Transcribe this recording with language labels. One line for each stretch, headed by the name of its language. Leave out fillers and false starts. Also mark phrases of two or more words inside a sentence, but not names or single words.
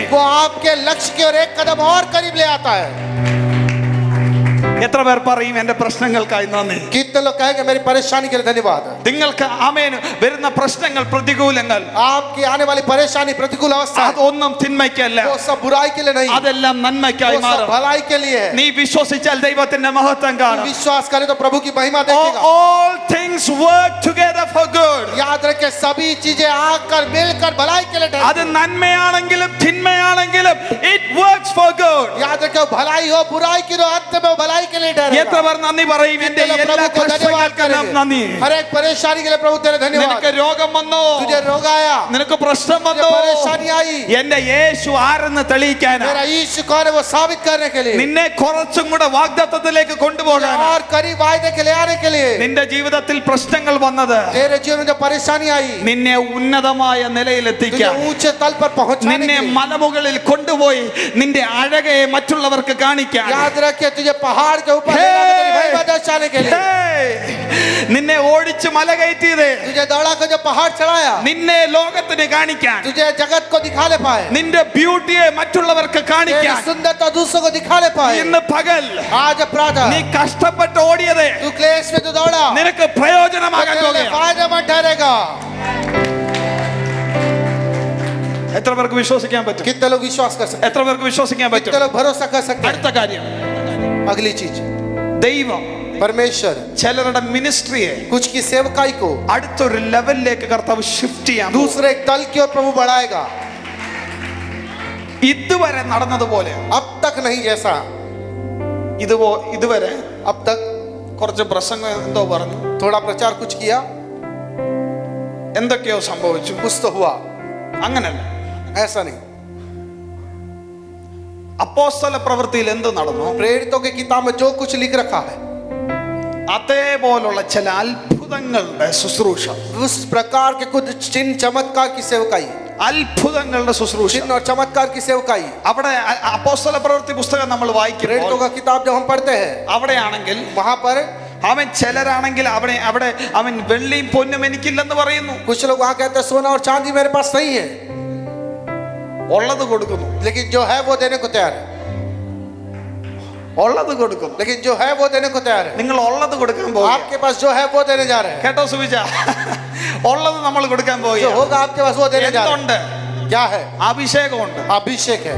Hindi: वो आपके लक्ष्य की ओर एक कदम और करीब ले आता है.
Malayalam: എത്ര പേർ പറയും എന്റെ പ്രശ്നങ്ങൾക്കായി നന്ദി?
Hindi: कितने लोग कहेंगे मेरी परेशानी के लिए धन्यवाद.
Malayalam: നിങ്ങൾക്ക് ആമേൻ വരുന്ന പ്രശ്നങ്ങൾ, പ്രതികൂലങ്ങൾ,
Hindi: आपकी आने वाली परेशानी प्रतिकूल अवस्था
Malayalam: അതൊന്നും തിന്മയ്ക്കല്ല,
Hindi: वो सब बुराई के लिए नहीं,
Malayalam: അതെല്ലാം നന്മയ്ക്കായി
Hindi: वो सब
Malayalam: മാറും.
Hindi: भलाई के लिए है.
Malayalam: നീ വിശ്വസിച്ചാൽ ദൈവത്തിന്റെ മഹത്വം കാണും.
Hindi: विश्वास करे तो प्रभु की महिमा देखेगा.
English: All things work together for good.
Hindi: याद रखे सभी चीजें आकर मिलकर भलाई के लिए
Malayalam: അത്
Hindi: ठहरती हैं.
Malayalam: നന്മയാണെങ്കിലും തിന്മയാണെങ്കിലും
English: it works for good.
Hindi: याद रखे भलाई हो बुराई की, तो अंत में वो भलाई के लिए
Malayalam: എത്ര
Hindi: ठहरेगा.
Malayalam: പേർ നന്ദി പറയും? എന്റെ
Hindi: कितने लोग
Malayalam: എല്ലാ
Hindi: प्रभु को धन्यवाद
Malayalam: പ്രശ്നങ്ങൾക്കും നന്ദി.
Hindi: करेंगे. हर एक परेशानी के लिए प्रभु तेरे धन्यवाद.
Malayalam: നിനക്ക് രോഗം വന്നോ,
Hindi: तुझे रोग आया,
Malayalam: നിനക്ക് പ്രശ്നം
Hindi: तुझे
Malayalam: വന്നോ,
Hindi: परेशानी आई,
Malayalam: എന്റെ യേശു ആരെന്ന് തെളിയിക്കാനാ,
Hindi: मेरा यीशु कौन है वो साबित करने के लिए,
Malayalam: നിന്നെ കുറച്ചും കൂടെ വാഗ്ദത്തത്തിലേക്ക് കൊണ്ടുപോകാനാ.
Hindi: और करीब वायदे के ले आने के लिए.
Malayalam: നിന്റെ ജീവിതത്തിൽ പ്രശ്നങ്ങൾ വന്നത്
Hindi: तेरे जीवन में जो परेशानी आई
Malayalam: നിന്നെ ഉന്നതമായ
Hindi: तुझे
Malayalam: നിലയിലെത്തിക്കാം.
Hindi: ऊंचे तल पर पहुंचाने
Malayalam: നിന്നെ
Hindi: के लिए.
Malayalam: മലമുകളിൽ കൊണ്ടുപോയി നിന്റെ അഴകയെ മറ്റുള്ളവർക്ക് കാണിക്കാൻ.
Hindi: याद रखे तुझे पहाड़ के ऊपर ले जाकर तेरी महिमा दर्शाने के लिए.
Malayalam: നിന്നെ ഓടിച്ച് മല കയറ്റിയത്
Hindi: तुझे दौड़ा कर जो पहाड़ चढ़ाया
Malayalam: നിന്നെ ലോകത്തിന് കാണിക്കാൻ,
Hindi: तुझे जगत को दिखा ले पाए,
Malayalam: നിന്റെ ബ്യൂട്ടിയെ മറ്റുള്ളവർക്ക്
Hindi: तेरी
Malayalam: കാണിക്കാൻ.
Hindi: सुंदरता दूसरों को दिखा ले पाए.
Malayalam: ഇന്ന് പകൽ
Hindi: आज प्रातः
Malayalam: നീ കഷ്ടപ്പെട്ട് ഓടിയത്
Hindi: तू क्लेश में तो दौड़ा,
Malayalam: നിനക്ക് പ്രയോജനമാകാൻ
Hindi: तेरे लिए
Malayalam: പോകുകയാണ്.
Hindi: फायदेमंद ठहरेगा.
Malayalam: എത്ര പേർക്ക് വിശ്വസിക്കാൻ പറ്റും?
Hindi: कितने लोग विश्वास कर सकते
Malayalam: എത്ര പേർക്ക് വിശ്വസിക്കാൻ
Hindi: हैं?
Malayalam: പറ്റും?
Hindi: कितने लोग भरोसा कर सकते हैं?
Malayalam: അടുത്ത കാര്യം,
Hindi: अगली चीज,
Malayalam: ദൈവം
Hindi: परमेश्वर
Malayalam: ചിലരുടെ മിനിസ്ട്രിയെ
Hindi: कुछ की सेवकाई को
Malayalam: അടുത്തൊരു ലെവലിലേക്ക് കർത്താവ് ഷിഫ്റ്റ് ചെയ്യാൻ പോകും.
Hindi: दूसरे एक तल की ओर प्रभु बढ़ाएगा.
Malayalam: ഇതുവരെ നടന്നതുപോലെ
Hindi: अब तक नहीं जैसा
Malayalam: ഇതുവരെ
Hindi: अब तक
Malayalam: കുറച്ച് പ്രസംഗം എന്തോ പറഞ്ഞു,
Hindi: थोड़ा प्रचार कुछ किया,
Malayalam: എന്തൊക്കെയോ സംഭവിച്ചു.
Hindi: कुछ तो हुआ,
Malayalam: അങ്ങനല്ല.
Hindi: ऐसा नहीं.
Malayalam: അപ്പോസ്തല പ്രവൃത്തിയിൽ എന്ത് നടന്നു,
Hindi: प्रेरितों की किताब में जो कुछ लिख रखा है
Malayalam: അതേപോലുള്ള ചില അത്ഭുതങ്ങളുടെ ശുശ്രൂഷ,
Hindi: उस प्रकार के कुछ चिन्ह चमत्कार की सेवकाई,
Malayalam: അത്ഭുതങ്ങളുടെ ശുശ്രൂഷ.
Hindi: चिन्ह और चमत्कार की सेवकाई.
Malayalam: അവിടെ അപ്പോസ്തല പ്രവൃത്തി പുസ്തകം നമ്മൾ വായിക്കുമ്പോൾ
Hindi: प्रेरितों का किताब जब हम पढ़ते हैं
Malayalam: അവിടെയാണെങ്കിൽ
Hindi: वहां पर
Malayalam: അവൻ ചിലരാണെങ്കിൽ അവിടെ അവൻ വെള്ളിയും പൊന്നും എനിക്കില്ലെന്ന് പറയുന്നു.
Hindi: कुछ लोग वहां कहते हैं सोना और चांदी मेरे पास नहीं है,
Malayalam: ഉള്ളത് കൊടുക്കുന്നു,
Hindi: लेकिन जो है वो देने को तैयार है.
Malayalam: ഉള്ളത് കൊടുക്കുന്നു.
Hindi: लेकिन जो है वो देने को तैयार है.
Malayalam: നിങ്ങൾ ഉള്ളത് കൊടുക്കാൻ പോകും.
Hindi: आपके पास जो है वो देने जा रहे हैं.
Malayalam: കേട്ടോ സുവിച, ഉള്ളത് നമ്മൾ കൊടുക്കാൻ
Hindi: जो
Malayalam: പോകും.
Hindi: होगा आपके पास वो देने जा रहे हैं.
Malayalam: എന്തുണ്ട്?
Hindi: क्या है?
Malayalam: അഭിഷേകമുണ്ട്.
Hindi: अभिषेक है.